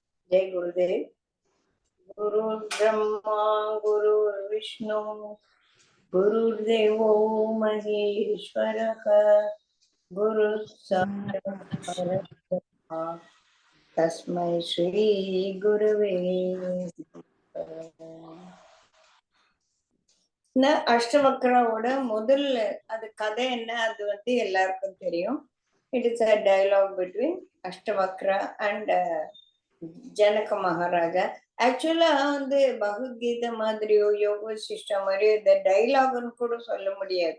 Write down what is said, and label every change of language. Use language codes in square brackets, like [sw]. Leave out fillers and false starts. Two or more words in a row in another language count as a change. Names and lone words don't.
[sa] जय गुरुदेव। गुरु ब्रह्मा गुरु विष्णु गुरुर्देवो महेश्वरः गुरु साक्षात् तस्मै श्री गुरुवे [ta] அஷ்டவக்ராவோட முதல்ல அது கதை என்ன, அது வந்து எல்லாருக்கும் தெரியும். [en] It is a dialogue between Ashtavakra and Janaka Maharaja. [ta] ஆக்சுவலா வந்து பகவத்கீதை மாதிரியோ யோக சிஷ்டா மாதிரியோ இந்த டைலாக்னு கூட சொல்ல முடியாது.